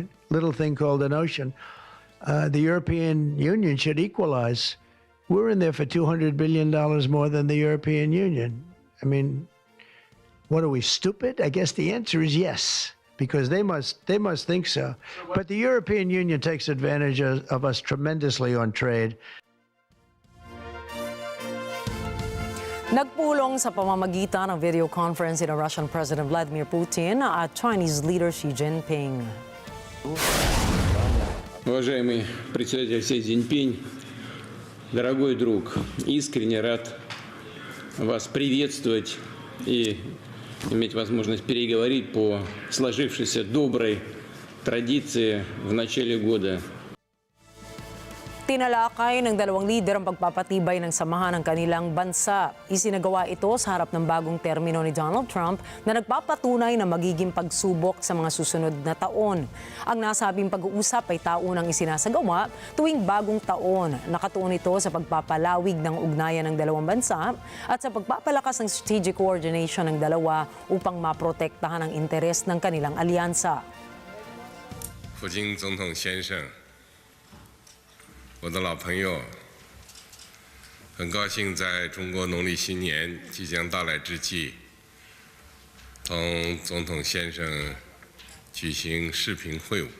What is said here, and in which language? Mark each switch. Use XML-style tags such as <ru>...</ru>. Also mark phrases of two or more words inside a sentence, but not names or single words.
<en>Little thing called an ocean. The European Union should equalize. We're in there for $200 billion more than the European Union. I mean, what are we, stupid? I guess the answer is yes. Because they must think so. But the European Union takes advantage of us tremendously on trade.</en> <tl>Nagpulong sa pamamagitan ng</tl> <en>video conference</en> <tl>ni</tl> <en>Russian President</en> <tl>Vladimir Putin at</tl> <en>Chinese leader</en> <tl>Xi Jinping.</tl> <ru>Уважаемый председатель Си Цзиньпинь, дорогой друг, искренне рад вас приветствовать и иметь возможность переговорить по сложившейся доброй традиции в начале года.</ru> <tl>Tinalakay ng dalawang lider ang pagpapatibay ng samahan ng kanilang bansa. Isinagawa ito sa harap ng bagong termino ni Donald Trump na nagpapatunay na magiging pagsubok sa mga susunod na taon. Ang nasabing pag-uusap ay taunang isinasagawa tuwing bagong taon. Nakatuon ito sa pagpapalawig ng ugnayan ng dalawang bansa at sa pagpapalakas ng</tl> <en>strategic coordination</en> <tl>ng dalawa upang maprotektahan ang interes ng kanilang alyansa.</tl> <zh>普京总统先生，我的老朋友，很高兴在中国农历新年即将到来之际，同总统先生举行视频会晤。</zh>